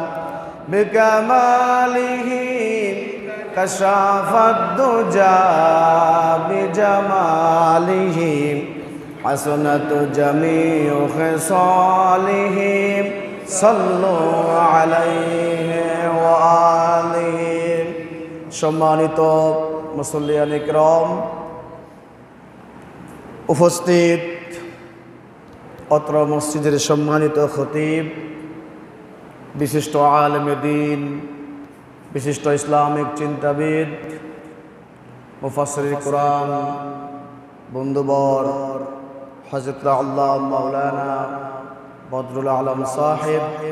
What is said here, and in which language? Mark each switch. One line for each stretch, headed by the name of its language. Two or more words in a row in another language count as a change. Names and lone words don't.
Arabic: بکمالہ کشف الدجى بجمالہ حسنت جمیع خصالہ صلوا علیہ وآلہ
Bangla: সম্মানিত মুসল্লিয়ান ইকরাম উপস্থিত অত্র মসজিদের সম্মানিত খতিব বিশিষ্ট আলেমে দ্বীন বিশিষ্ট ইসলামিক চিন্তাবিদ মুফাসসির কুরআন বন্ধুবর হযরত আল্লাহ মাওলানা বদরুল আলম সাহেব